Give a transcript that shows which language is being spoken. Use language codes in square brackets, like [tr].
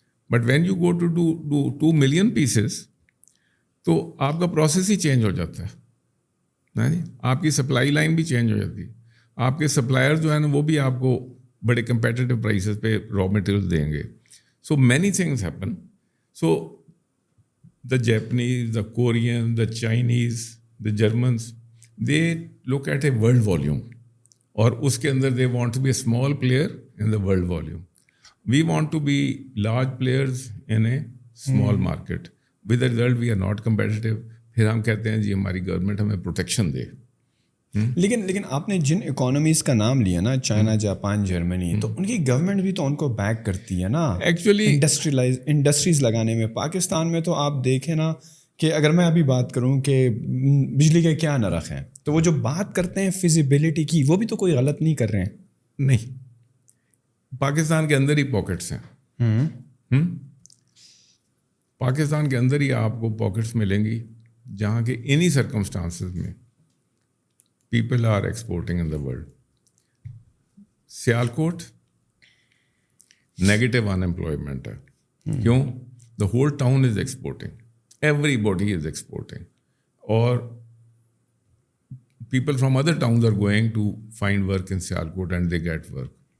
[en] but when you go to do 2 million pieces [ur] تو آپ کا پروسیس ہی چینج ہو جاتا ہے. آپ کی سپلائی لائن بھی چینج ہو جاتی ہے. آپ کے سپلائر جو ہیں نا وہ بھی آپ کو بڑے کمپیٹیٹو پرائسز پہ را مٹیریل دیں گے. [en] So many things happen. So the Japanese, the Korean, the Chinese, the Germans, they look at a world volume, [ur] اور اس کے اندر [en] They want to be a small player in the world volume. We want to be large players in a small market. With the result we are not competitive. [ur] پھر ہم کہتے ہیں جی ہماری government ہمیں protection دے. لیکن آپ نے جن اکانومیز کا نام لیا نا، چائنا، جاپان، جرمنی، تو ان کی گورنمنٹ بھی تو ان کو بیک کرتی ہے نا [en] actually [ur] انڈسٹریز لگانے میں. پاکستان میں تو آپ دیکھیں نا کہ اگر میں ابھی بات کروں کہ بجلی کے کیا نرخ ہیں، تو وہ جو بات کرتے ہیں فیزیبلٹی کی، وہ بھی تو کوئی غلط نہیں کر رہے ہیں. نہیں، پاکستان کے اندر ہی پاکٹس ہیں. پاکستان کے اندر ہی آپ کو پاکٹس ملیں گی جہاں کے انہی سرکمسٹانسز میں [en] People are exporting in the world. Sialkot negative in employment ہے. کیوں؟ The whole town is exporting, everybody is exporting, اور people from other towns are going to find work in Sialkot and they get work.